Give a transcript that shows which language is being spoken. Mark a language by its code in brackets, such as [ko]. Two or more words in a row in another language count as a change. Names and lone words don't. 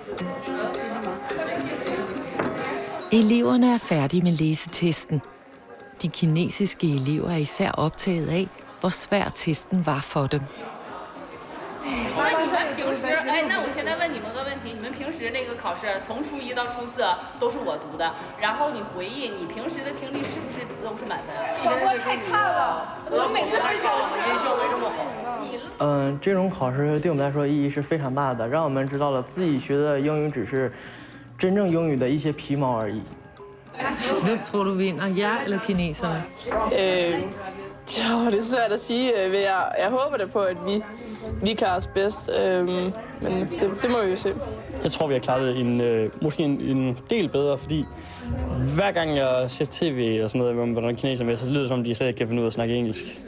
[da] Eleverne er færdige med læsetesten. De kinesiske elever er især optaget af, hvor svær testen var for dem. [zh] 那你们平时，哎，那我现在问你们个问题，你们平时那个考试从初一到初四都是我读的，然后你回忆你平时的听力是不是都是满分？广播太差了，我们每次都考试。音效没这么好。这种考试对我们来说意义是非常大的，让我们知道了自己学的英语只是真正英语的一些皮毛而已。 [da] Hvem tror du vinder, jer eller kineserne? Det er svært at sige, men jeg håber da på, at vi klarer os bedst, men det må vi jo se. Jeg tror, vi har klaret det måske en del bedre, fordi hver gang jeg ser tv og sådan noget, hvor der er kineser med, så lyder det som, de slet ikke kan finde ud af at snakke engelsk.